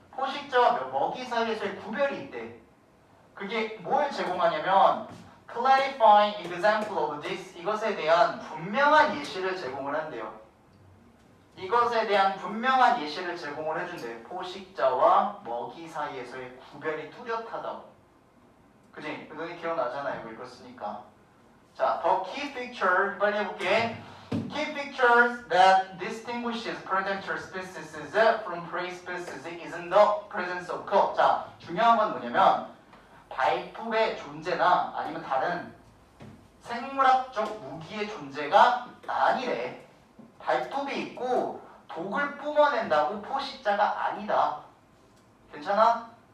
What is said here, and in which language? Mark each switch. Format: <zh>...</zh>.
<ko>포식자와 먹이 사이에서의 구별이 있대. 그게 뭘 제공하냐면</ko> <en>clarifying example of this,</en> <ko>이것에 대한 분명한 예시를 제공을 한대요. 이것에 대한 분명한 예시를 제공을 해준대. 포식자와 먹이 사이에서의 구별이 뚜렷하다고. 그지? 너희 기억나잖아요. 이거 읽었으니까. 자,</ko> <en>the key feature</en> <ko>빨리 해볼게.</ko> <en>Key features that distinguishes predator species from prey species is in the presence of color.</en> <ko>자, 중요한 건 뭐냐면 발톱의 존재나 아니면 다른 생물학적 무기의 존재가 아니래. 발톱이 있고 독을 뿜어낸다고 포식자가 아니다. 괜찮아?</ko>